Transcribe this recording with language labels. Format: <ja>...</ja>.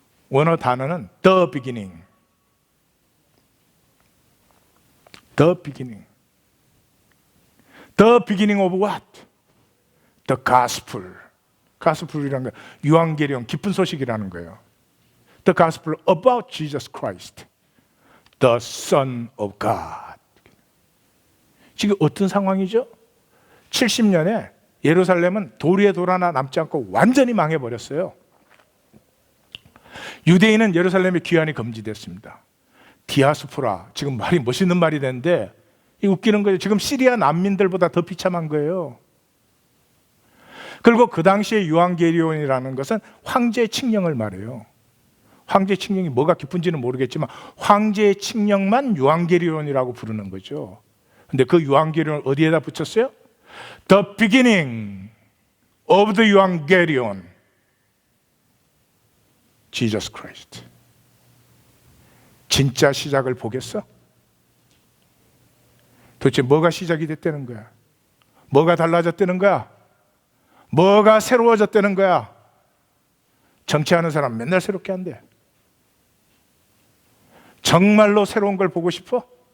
<ko>원어 단어는</ko> <en>the beginning. The beginning. The beginning of what? The gospel.</en> <ko>gospel이라는 건 유앙게리온, 기쁜 소식이라는 거예요.</ko> <en>The gospel about Jesus Christ, the Son of God.</en> <ko>지금 어떤 상황이죠? 70년에 예루살렘은 돌 위에 돌 하나 남지 않고 완전히 망해버렸어요. 유대인은 예루살렘의 귀환이 금지됐습니다. 디아스포라, 지금 말이 멋있는 말이 되는데 이 웃기는 거예요. 지금 시리아 난민들보다 더 비참한 거예요. 그리고 그 당시에 유앙게리온이라는 것은 황제 칙령을 말해요. 황제 칙령이 뭐가 깊은지는 모르겠지만 황제의 칙령만 유앙게리온이라고 부르는 거죠. 근데 그 유앙게리온 어디에다 붙였어요?</ko> <en>The beginning of the Evangelion, Jesus Christ.</en> <ko>진짜 시작을 보겠어? 도대체 뭐가 시작이 됐다는 거야? 뭐가 달라졌다는 거야? 뭐가 새로워졌다는 거야? 정치하는 사람 맨날 새롭게 한대. 정말로 새로운 걸 보고 싶어?</ko>